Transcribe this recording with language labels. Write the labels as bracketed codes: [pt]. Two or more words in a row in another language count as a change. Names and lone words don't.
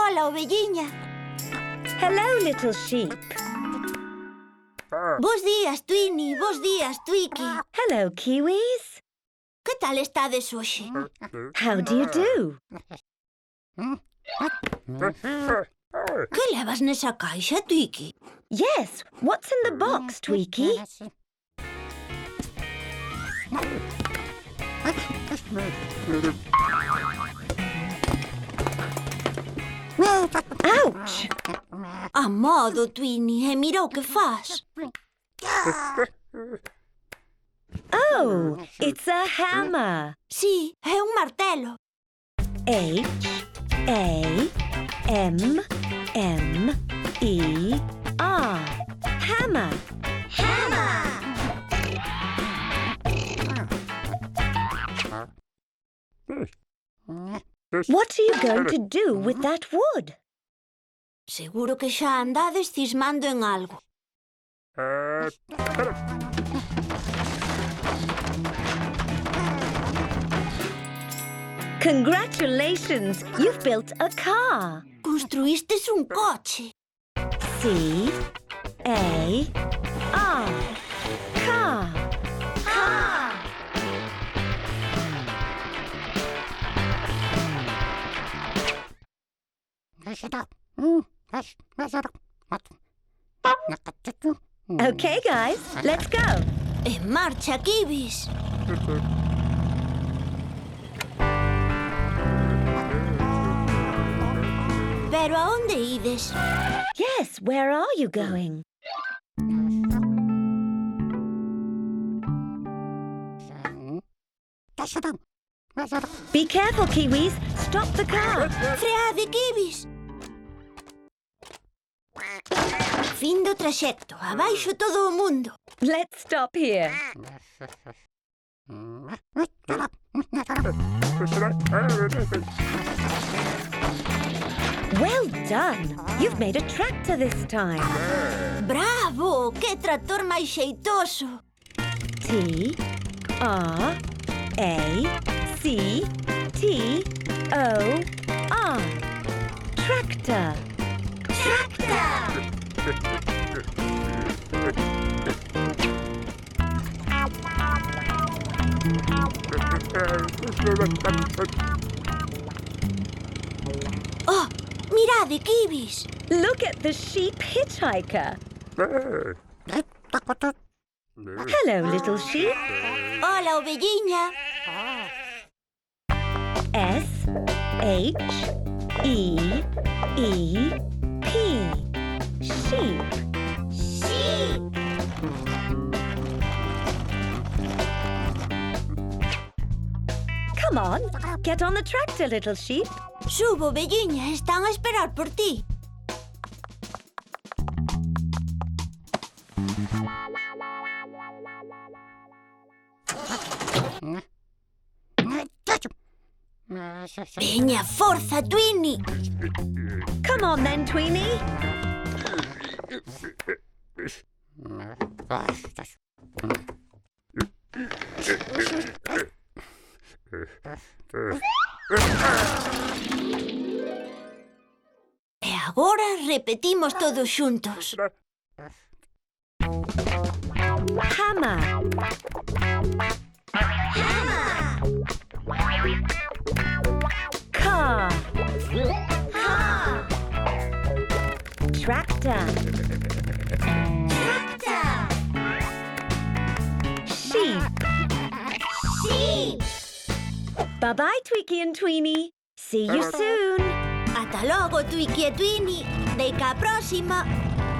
[gl] ovelliña. [en] Hello, little sheep. [gl] Bos días, Twinny. Bos días, Twiki. [en] Hello, Kiwis. [gl] Que tal estades hoxe? [en] How do you do? [gl] Que levas nesa caixa, Twiki? [en] Yes, what's in the box, Tweaky? Ouch! [gl] A modo, Twinny, e mira o que fas. [en] Oh, it's a hammer. [gl] Sí, é un martelo. [en] H-A-M-M-E-R. Hammer. What are you going to do with that wood? [gl] Seguro que xa andades cismando en algo. [en] Congratulations! You've built a car. [gl] Construístes un coche. [en] C-A-R. Car. Okay, guys, let's go. [gl] En marcha, Kiwis. Pero a onde ides? [en] Yes, where are you going? Be careful, Kiwis. Stop the car. [gl] Freade, Kiwis. Fin do traxecto. Abaixo todo o mundo. [en] Let's stop here. Well done. You've made a tractor this time. Bravo! [gl] Que tractor máis xeitoso. [en] T-R-A-C-T-O-R. Tractor. [gl] Oh, mirade, Kiwis. [en] Look at the sheep hitchhiker. Hello, little sheep. [gl] Hola, ovelliña. [en] S-H-E-E-P. Sheep. Come on, get on the tractor, little sheep. [gl] Subo, ovelliña. Están a esperar por ti. Veña, forza, Twinny. [en] Come on then, Tweenie. [gl] E agora repetimos todos xuntos. [en] Hammer. Car. Tractor. Sheep. Bye-bye, Tweaky and Tweenie. See you soon. [gl] Ata logo, Twiki e Twinny. Deica a próxima.